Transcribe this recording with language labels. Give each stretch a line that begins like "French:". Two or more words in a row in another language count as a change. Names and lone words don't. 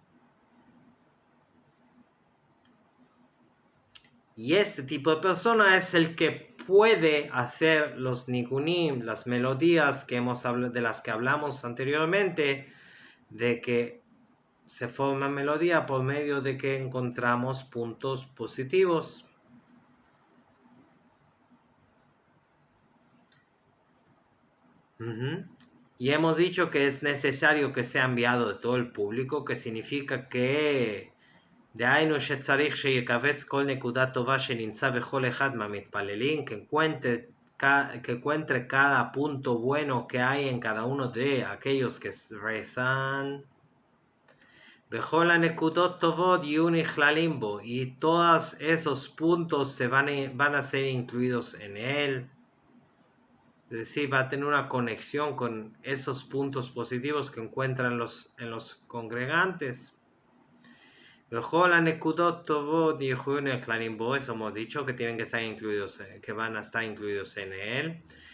Spanish: Y este tipo de persona es el que puede hacer los nikunim, las melodías que de las que hablamos anteriormente, de que se forma melodía por medio de que encontramos puntos positivos. Y hemos dicho que es necesario que sea enviado de todo el público, que significa que
Hebrew: דהיינו שצריך שיקבץ כל נקודה טובה שנמצא בכל אחד מהמתפללים,
Spanish: que encuentre cada punto bueno que hay en cada uno de aquellos que rezan.
Hebrew: בכל הנקודות טובות יהיו נכללים בו,
Spanish: y todos esos puntos van a ser incluidos en él. Es decir, va a tener una conexión con esos puntos positivos que encuentran en los congregantes. Eso hemos dicho que tienen que estar incluidos, que van a estar incluidos en él.